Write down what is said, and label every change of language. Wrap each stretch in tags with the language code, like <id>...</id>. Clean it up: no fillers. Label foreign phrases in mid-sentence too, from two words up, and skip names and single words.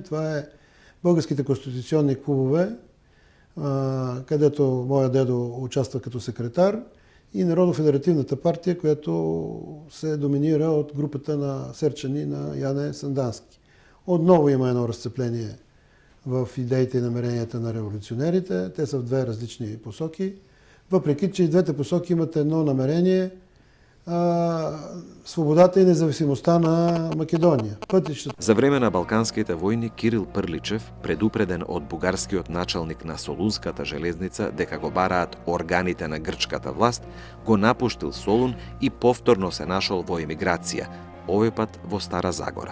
<bg>Това е българските конституционни клубове, където моя дедо участва като секретар, и Народно-федеративната партия, която се доминира от групата на Серчани на Яне Сандански. Отново има едно разцепление в идеите и намеренията на революционерите. Те са в две различни посоки. Въпреки че и двете посоки имат едно намерение – свободата и независимостта на Македонија.</bg> <mk>За време на Балканските војни Кирил Прличев, предупреден од бугарскиот началник на Солунската железница дека го бараат органите на грчката власт, го напуштил Солун и повторно се нашол во емиграција, овој пат во Стара Загора.</mk>